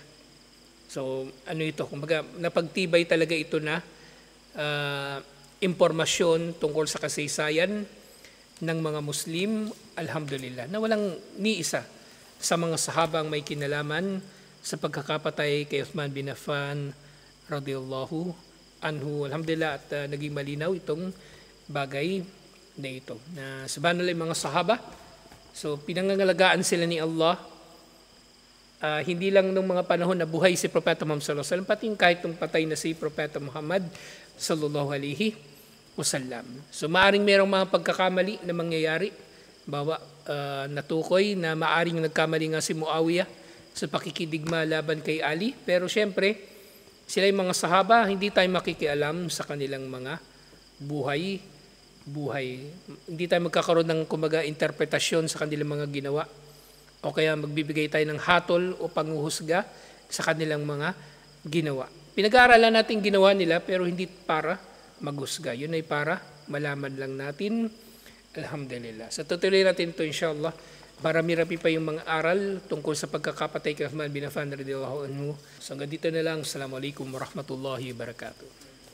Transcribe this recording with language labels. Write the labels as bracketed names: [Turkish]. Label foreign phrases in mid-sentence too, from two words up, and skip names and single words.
[Filipino] So ito, kumbaga napagtibay talaga ito na impormasyon tungkol sa kasaysayan ng mga Muslim, alhamdulillah, na walang ni isa sa mga sahabang may kinalaman sa pagkakapatay kay Uthman bin Affan [Arabic] رضي الله عنه. [Filipino] Alhamdulillah, at naging malinaw itong bagay na ito. Na sabahan nila yung mga sahaba, so pinangangalagaan sila ni Allah, hindi lang nung mga panahon na buhay si Propeta Muhammad [Arabic] صلى الله عليه وسلم, [Filipino] pati kahit nung patay na si Propeta Muhammad [Arabic] صلى الله عليه وسلم. [Filipino] So maaring merong mga pagkakamali na mangyayari. Bawa natukoy na maaring nagkamali nga si Muawiyah sa pakikidigma laban kay Ali. Pero syempre, sila yung mga sahaba, hindi tayo makikialam sa kanilang mga buhay. Hindi tayo magkakaroon ng kumbaga interpretasyon sa kanilang mga ginawa. O kaya magbibigay tayo ng hatol o panghuhusga sa kanilang mga ginawa. Pinag-aaralan natin ginawa nila pero hindi para maghusga. Yun ay para malaman lang natin. Alhamdulillah. Sa tutuloy natin ito inshallah. Marami-rami pa yung mga aral tungkol sa pagkakapatay kay Uthman bin Affan [Arabic] رضي الله عنه. [Filipino] So hanggang dito na lang. [Arabic] السلام عليكم ورحمة الله وبركاته.